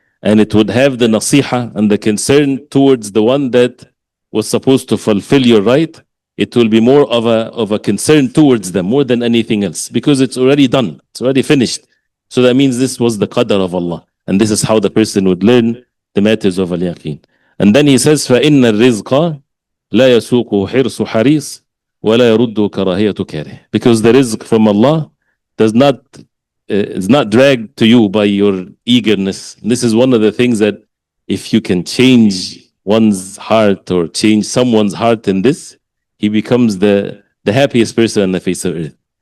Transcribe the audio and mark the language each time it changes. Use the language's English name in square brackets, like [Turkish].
[English] And it would have the nasiha and the concern towards the one that was supposed to fulfill your right. It will be more of a concern towards them more than anything else, because it's already done. It's already finished. So that means this was the qadr of Allah. And this is how the person would learn the matters of Al-Yaqeen. And then he says, [Arabic] فَإِنَّ الرِّزْقَ لَا يَسُوقُ حِرْصُ حَرِيص وَلَا يَرُدُّ كَرَاهِيَةُ كَارِهٍ. [English] Because the rizq from Allah is not dragged to you by your eagerness. This is one of the things that if you can change one's heart or change someone's heart in this, he becomes the happiest person on the face of earth.